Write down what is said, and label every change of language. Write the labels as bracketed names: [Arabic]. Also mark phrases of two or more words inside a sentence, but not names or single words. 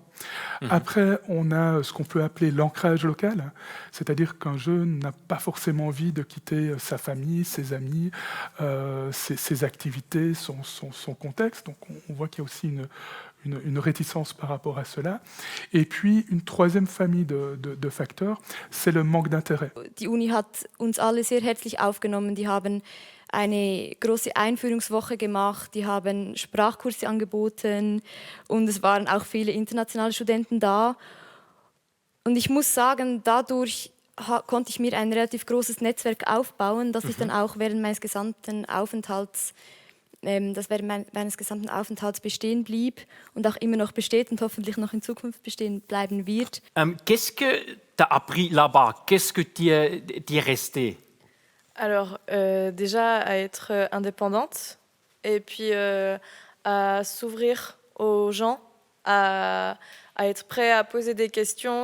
[French] Après, on a ce qu'on peut appeler l'ancrage local, c'est-à-dire qu'un jeune n'a pas forcément envie de quitter sa famille, ses amis, ses activités, son contexte. Donc, on voit qu'il y a aussi une réticence par rapport à cela. Et puis, une troisième famille de facteurs, c'est le manque d'intérêt. [German] Die Uni hat uns alle sehr herzlich aufgenommen. Die haben eine große Einführungswoche gemacht, die haben Sprachkurse angeboten und es waren auch viele internationale Studenten da. Und ich muss sagen, dadurch konnte ich mir ein relativ großes Netzwerk aufbauen, das ich dann auch während meines gesamten Aufenthalts bestehen blieb und auch immer noch besteht und hoffentlich noch in Zukunft bestehen bleiben wird. [French] Qu'est-ce que tu as appris là-bas? Qu'est-ce que tu es resté? Alors, déjà à être indépendante et puis à s'ouvrir aux gens, à être prêt à poser des questions.